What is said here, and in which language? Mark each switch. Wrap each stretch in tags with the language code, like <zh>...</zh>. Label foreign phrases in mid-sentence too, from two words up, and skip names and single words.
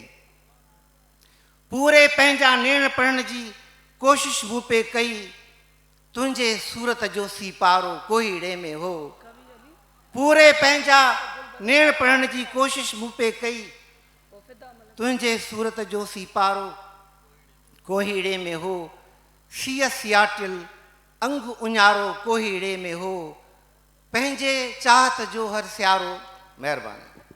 <sd>पूरे पंहिंजा नेण पढ़ण जी कोशिश मूं पे कई। तुंहिंजे सूरत जो सीपारो कोहीड़े में हो। पूरे पंहिंजा नेण पढ़ण जी कोशिश मूं पे कई। तुंहिंजे सूरत जो सीपारो कोहीड़े में हो। सीय सियाटिल अंग उञारो कोहीड़े में हो। पंहिंजे चाहत जो हर सियारो। महिरबानी।</sd>